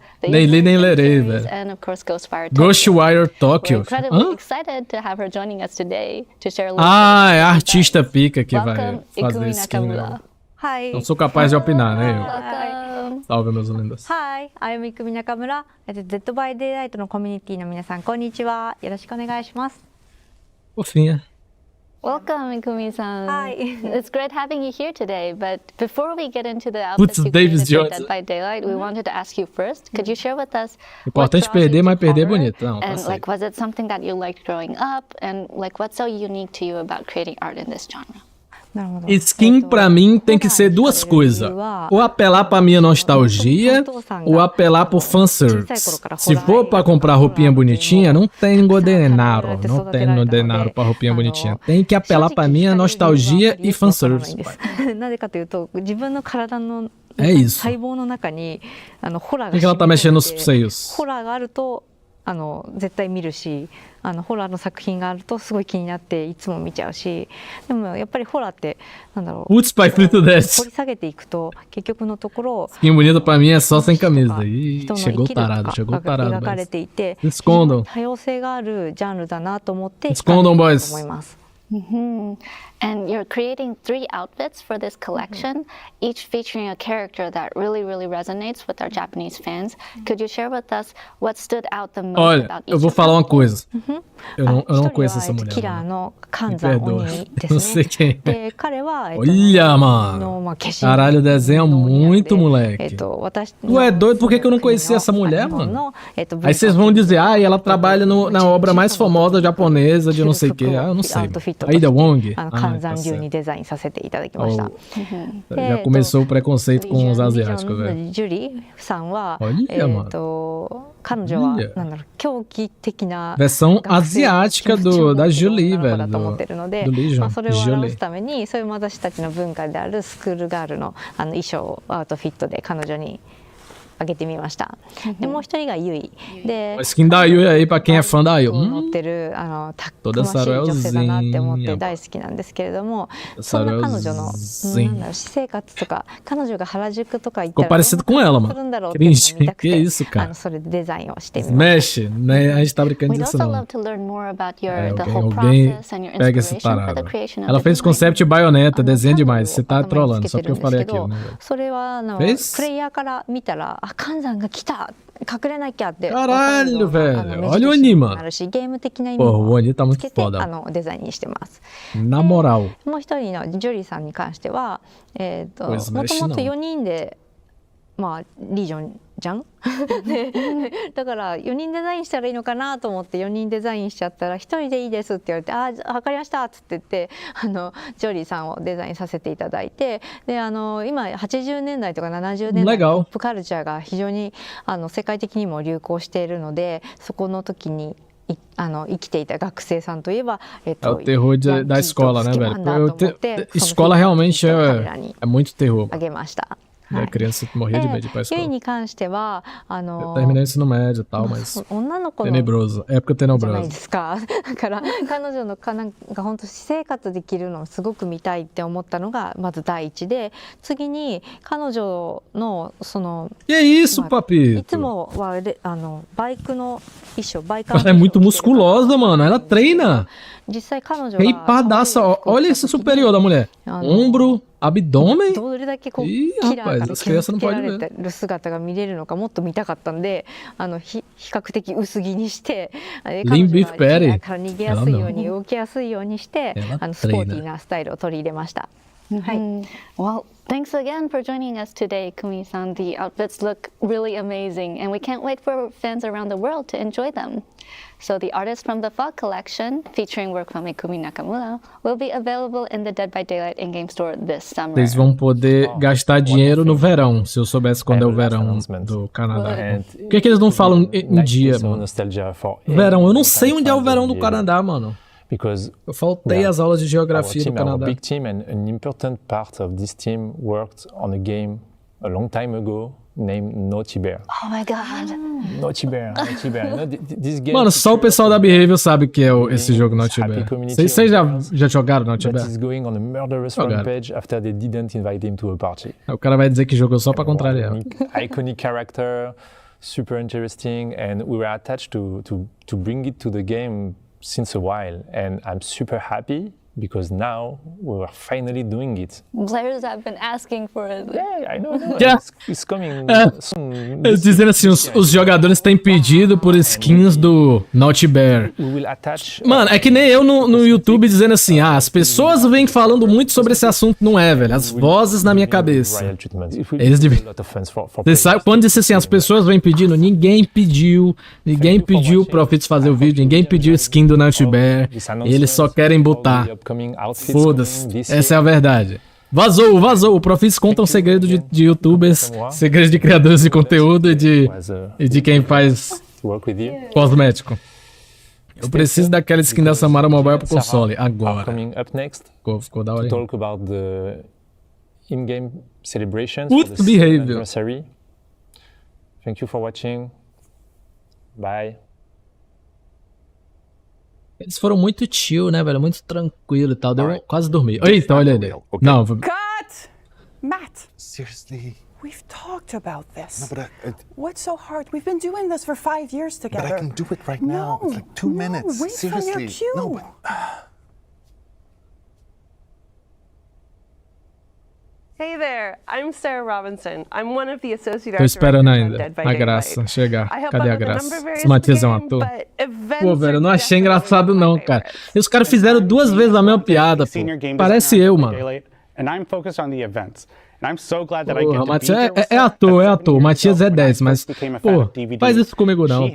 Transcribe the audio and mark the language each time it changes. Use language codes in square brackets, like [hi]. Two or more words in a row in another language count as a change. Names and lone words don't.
[pt] Nem li, nem lerei, velho. Ghostwire Tokyo. Ah, é a artista pica que vai fazer skin, né? Não sou capaz de opinar, né? Salve, meus lindos. [en] Hi, I'm Mikumi Nakamura. [ja] Dead by Daylight のコミュニティの皆さん、こんにちは。よろしくお願いします。 [pt] Fofinha. [en] Welcome, Mikumi-san. Hi. It's great having you here today. But before we get into the outfits you created for Dead by Daylight, we wanted to ask you first. Could you share with us? [pt] Importante perder, mas perder bonito. Não, [en] and like, was it something that you liked growing up? And like, what's so unique to you about creating art in this genre? [pt] Skin pra mim tem que ser 2 coisas. Ou apelar pra minha nostalgia, ou apelar pro fanservice. Se for pra comprar roupinha bonitinha, não tenho dinheiro. Não tenho dinheiro pra roupinha bonitinha. Tem que apelar pra minha nostalgia e fanservice. É isso. Por que ela tá mexendo nos seios? [ja] 絶対見るし、ホラーの作品があるとすごい気になっていつも見ちゃうし、でもやっぱりホラーってなんだろう、 [pt] Putz, pai, frito [ja] 掘 [pt] desce. [ja] り下げていくと結局のところ [pt] Skin bonita pra mim é só sem camisa. Ih, [ja] 人の [pt] chegou [ja] 生きる [pt] tarado, [ja] と [pt] chegou [ja] かが [pt] tarado. [ja] 描かれ [pt] Mas... [ja] ていて、 [pt] Escondam. [ja] 多様性があるジャンルだなと思って [pt] Escondam, boys. [ja] 思います。 [en] And you're creating 3 outfits for this collection, each featuring a character that really, really resonates with our Japanese fans. Could you share with us what stood out the most [pt] Olha, [en] about each [pt] eu vou [en] of [pt] falar [en] them? [pt] uma coisa. Eu não [ja] 一人 [pt] conheço [ja] は [pt] essa mulher. [ja] キラー [pt] Mano. [ja] のカン [pt] Me [ja] ザ [pt] perdoa. [ja] 鬼 [pt] Eu [ja] で [pt] não [ja] す [pt] sei [ja] ね。 [pt] quem é. [ja] で彼は [pt] Olha, [ja] の [pt] mano. [ja] まあ化身 [pt] Caralho, desenha muito, [ja] え [pt] moleque. [ja] 私 [pt] Tu é doido? Por que eu não conhecia essa mulher, mano? Aí vocês vão dizer, ah, ela trabalha na obra mais famosa japonesa de não sei o que. Ah, eu não sei. Aida Wong? [ja] カンザン流にデザインさせていただきました。 [pt] Já começou o preconceito com os asiáticos, [ja] リ [pt] velho. [ja] ジュリさんは [pt] Olha, mano. [ja] 彼女はなんだろう、狂気的な [pt] Versão asiática da Julie, [ja] 女の子 [pt] velho. [ja] だと思ってるので、 [pt] Do Legion. [ja] まあそれを表 [pt] Julie. [ja] すためにそういう私たちの文化であるスクールガールの衣装をアウトフィットで彼女にあげてみました。でもう一人がユイで、 [pt] A skin da Yui aí, pra quem é fã da Yui. [ja] 乗ってるたくましい女性だなって思って大好きなんですけれども、そんな彼女のなんだろう、私生活とか彼女が原宿とか行ったら [pt] Ficou parecido com ela, mano. [ja] するんだろうっていうのが見たく [pt] Que [ja] て、 [pt] isso, cara. [ja] それでデザインをしてみました。 [pt] Mexe, né? A gente tá brincando [en] We'd [pt] disso [en] also [pt] não. [en] love to learn more about the [pt] Alguém, [en] whole [pt] alguém [en] process and your [pt] pega esse [en] inspiration for the [pt] tarado. [en] creation of [pt] Ela [en] the [pt] fez [en] design. [pt] concept baioneta, desenha demais. Você tá [ja] 頭に [pt] trolando, [ja] つ [pt] só [ja] けて [pt] porque [ja] る [pt] eu [ja] んですけ [pt] falei aquilo. [ja] ど、 [pt] Né? [ja] それは [pt] Fez? [ja] プレイヤーから見たら、あ、カンザンが来た、隠れなきゃって。 [pt] Caralho, [ja] わかるような [pt] velho. [ja] 目 [pt] Olha o [ja] 印 [pt] Ani, [ja] に [pt] mano. [ja] なるし、ゲーム的な意味 [pt] Porra, o [ja] も [pt] Ani tá [ja] つ [pt] muito [ja] けて [pt] foda. [ja] デザインにしてます。 [pt] Na moral. [ja] もう一人のジュリーさんに関しては、もと [pt] Pois [ja] も [pt] mexe [ja] と [pt] não. [ja] 4人で、まあリージョンじゃんでだから4人デザインしたらいいのかなと思って4人デザインしちゃったら1人でいいですって言われて、ああ分かりましたっつって言ってジョリーさんをデザインさせていただいて、で今80年代とか70年代のポップカルチャーが非常に世界的にも流行しているので、そこの時に生きていた学生さんといえば、 [pt] É o terror da escola, né, velho? Escola realmente é muito terror. [ja] あげました。 [pt] A criança morria de medo de ir pra [ja] ユイ [pt] escola. [ja] に関しては [pt] Eu terminei o ensino médio e tal, mas [ja] 女の子の [pt] tenebroso. Época [ja] じゃない [pt] tenebrosa. [ja] ですか。だから彼女のなんか本当私生活できるのをすごく見たいって思ったのがまず第一で、次に彼女のその [pt] Que isso, [ja] い [pt] papito? [ja] つもはバイクの衣装、バイク [pt] Ela é muito musculosa, mano. Ela treina. [ja] 実際彼女は [pt] Reipadaça. Olha esse superior da mulher. Ombro, abdômen. [ja] どれだけこう [pt] Ih, [ja] キラー [pt] rapaz, [ja] から [pt] as [ja] 傷 [pt] crianças [ja] つ [pt] não [ja] けら [pt] podem [ja] れ [pt] ver. [ja] てる姿が見れるのかもっと見たかったんで、比較的薄着にして、彼女 [en] Lean [ja] が [en] beef [ja] キラ [en] patty. [ja] ーから逃げやすいように動きやすいようにしてスポーティーなスタイルを取り入れました。はい。 [en] Well, thanks again for joining us today, Kumi-san. The outfits look really amazing, and we can't wait for fans around the world to enjoy them. So the Artist from the Fog collection, featuring work from Ikumi Nakamura, will be available in the Dead by Daylight in-game store this summer. [pt] Vocês vão poder gastar dinheiro no verão, se eu soubesse quando é o verão do Canadá. Por que eles não falam em dia, mano? Verão, eu não sei onde é o verão do Canadá, mano. Eu faltei as aulas de geografia do Canadá. [en] Our big team and an important part of this team worked on a game a long time ago named Naughty Bear. Oh my god. Naughty Bear. You know, this game. [pt] Mano, só o pessoal da Behavior sabe que é esse jogo Naughty Bear. Vocês já jogaram Naughty Bear? [en] He's going on a murderous rampage after they didn't invite him to a party. [pt] O cara vai dizer que jogou só pra contrariar. [en] Iconic character, super interesting, and we were attached to bring it to the game since a while, and I'm super happy because now we are finally doing it. Players have been asking for it. Yeah, I know. Yeah. It's coming soon. [pt] Dizendo assim, os jogadores têm pedido por skins do Naughty Bear. [en] We will attach. [pt] Mano, é que nem eu no YouTube dizendo assim, as pessoas vêm falando muito sobre esse assunto, não é, velho? As vozes na minha cabeça. Eles deviam... Você sabe, quando disse assim, as pessoas vêm pedindo, ninguém pediu ProFitz fazer o vídeo, ninguém pediu skin do Naughty Bear, eles só querem botar. Foda-se, essa é a verdade. Vazou. O ProFitz conta um segredo de youtubers, segredos de criadores de conteúdo e de quem faz cosmético. Eu preciso daquela skin da Samara Mobile pro console, agora. Ficou da hora. [en] Talk about the in-game celebrations. [pt] Putz, Behavior. [en] Thank you for watching. Bye. [pt] Eles foram muito chill, né, velho? Muito tranquilo e tal. Deu quase dormir. Eita, olha ele. Não, [en] Cut! Matt! Seriously? We've talked about this. No, but What's so hard? We've been doing this for 5 years together. But I can do it right now. It's like 2 minutes. Wait Seriously. for your cue. No, but... Hey there, I'm Sarah Robinson. I'm one of the associate [pt] Tô [en] art [pt] esperando [en] directors on [pt] ainda [en] Dead by [pt] a [en] Daylight. [pt] graça chegar. [en] I help [pt] Cadê a [en] out with a [pt] graça? [en] number of areas [pt] Esse Matias é um [en] of the [pt] ator? [en] game, but events [pt] Pô, velho, eu não [en] are [pt] achei [en] definitely [pt] engraçado [en] one of [pt] não, [en] my [pt] cara. [en] favorites. [pt] E os caras fizeram 2 vezes a mesma piada, pô. Parece eu, mano. [en] And I'm focused on the events. And I'm so glad that I [pt] Porra, [en] get to be [pt] Matias [en] here with [pt] é ator. O Matias é 10, mas, pô, [en] DVD. [pt] faz isso comigo não.